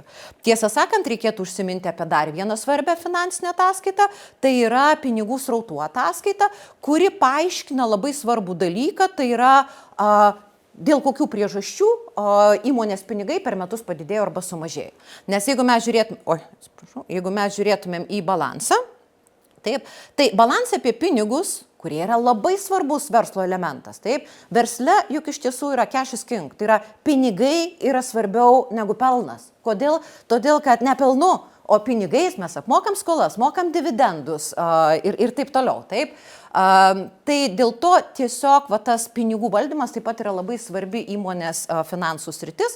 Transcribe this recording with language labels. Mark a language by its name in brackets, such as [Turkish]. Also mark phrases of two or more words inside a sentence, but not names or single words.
[Lithuanian] Tiesą sakant, reikėtų užsiminti apie dar vieną svarbę finansinę ataskaitą, tai yra pinigų srautų ataskaita, kuri paaiškina labai svarbų dalyką, tai yra dėl kokių priežasčių įmonės pinigai per metus padidėjo arba sumažėjo. Nes jeigu mes žiūrėtumėm į balansą, taip, tai balansą apie pinigus, kurie yra labai svarbus verslo elementas. Taip, versle juk iš tiesų yra [English] cash is king, [Lithuanian] tai yra pinigai yra svarbiau negu pelnas. Kodėl? Todėl, kad ne pelnu, o pinigais mes apmokam skolas, mokam dividendus ir taip toliau. Taip. Tai dėl to tiesiog tas pinigų valdymas taip pat yra labai svarbi įmonės finansų sritis.